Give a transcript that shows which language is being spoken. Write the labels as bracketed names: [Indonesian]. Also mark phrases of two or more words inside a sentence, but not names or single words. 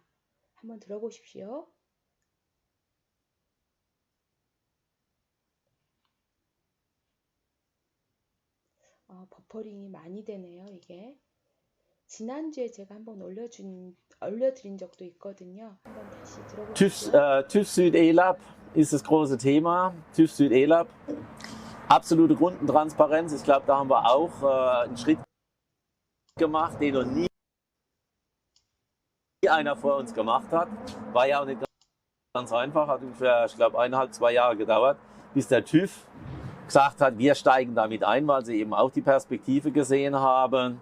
[Korean] 한번 들어보십시오. 버퍼링이 많이 되네요, 이게. 지난주에 제가 한번 올려드린 적도 있거든요. 한번 다시 들어보십시오. [German] TÜV Süd ELAB ist das große Thema. TÜV Süd ELAB. Absolute Kundentransparenz. Ich glaube, da haben wir auch einen Schritt gemacht, den noch nie einer vor uns gemacht hat. War ja auch nicht ganz einfach, hat ungefähr, ich glaube, 1,5, 2 Jahre gedauert, bis der TÜV gesagt hat, wir steigen damit ein, weil sie eben auch die Perspektive gesehen haben.